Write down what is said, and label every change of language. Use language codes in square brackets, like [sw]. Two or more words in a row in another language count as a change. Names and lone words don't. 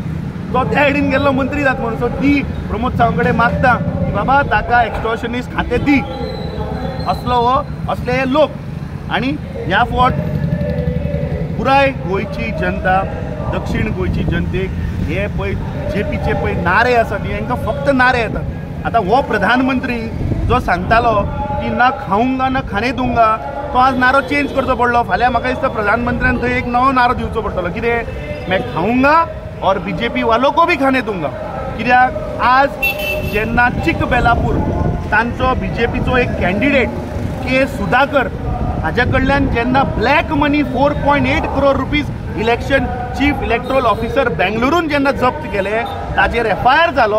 [kok] तो त्या आयडीन गेल्लो मंत्री जाता म्हणून. सो ती प्रमोद सावंत कडेन मागता की बाबा ताका एक्स्टॉर्शनिस्ट खातें दी. असले हे लोक. आनी ह्या फावट पुराय गोंयची जनता, दक्षिण गोंयची जनतेक हे पळय जेपीचे पळय नारे आसात हांकां फक्त नारे येतात. आतां हो प्रधानमंत्री जो सांगतालो की [hi] ना खाऊंगा ना खाने दूंगा, [kok] तो आज नारो चेंज करचो पडलो. फाल्यां म्हाका दिसता प्रधानमंत्र्यान थंय एक नवो नारो दिवचो पडटलो. कितें? [hi] मैं खाऊंगा और बीजेपी वालों को भी खाने दूंगा. [kok] कित्याक आज जेन्ना चिकबेलापूर तांचो बीजेपीचो एक कॅन्डिडेट के सुधाकर हाजे कडल्यान जेन्ना [en] black money [kok] 4.8 करोड [en] rupees election chief electoral officer [kok] बेंगलुरून जेन्ना जप्त केले, ताजेर FIR जालो.